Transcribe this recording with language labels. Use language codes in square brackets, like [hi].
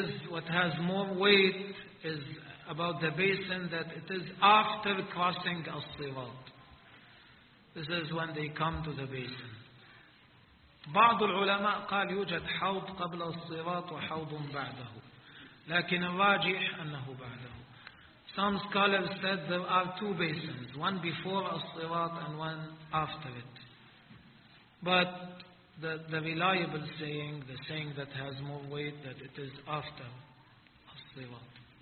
[en] What has more weight is about the basin, that it is after crossing الصراط. This is when they come to the basin. [ar] بعض العلماء قال يوجد حوض قبل الصراط وحوض بعده. لكن الراجح أنه بعده. [en] Some scholars said there are two basins. One before الصراط and one after it. But the reliable saying, the saying that has more weight, that it is after الصراط.